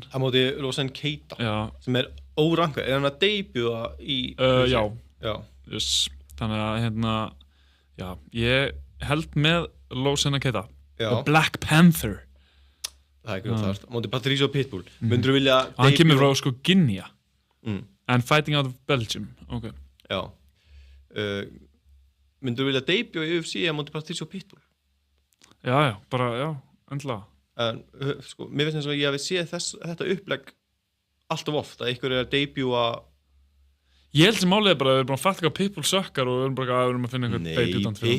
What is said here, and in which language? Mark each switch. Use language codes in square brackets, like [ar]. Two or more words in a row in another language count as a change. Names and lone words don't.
[is] Á móti Rosen Keita. Já. Sem er órankað. Er hann að debutða í... Já. Yes. Þannig að, já, ég held með Rosen Keita. Já. Og Black Panther. Það er ekki það. Á móti Patricio Pitbull. Myndur þú vilja... Hann kemur frá, sko, Guinea. [en] And fighting out of Belgium. [is] Ok. Já. Myndur þú vilja debut í UFC á móti Patricio Pitbull? Já, bara, endla. En, sko, mér finnst eins og ég hafi séð þetta upplegg alltaf oft, að einhver er að debua... Ég held sem málið er bara að við erum bara að fatta hvað Pitbull sökkar og við erum að finna einhvern debutant fyrir hann.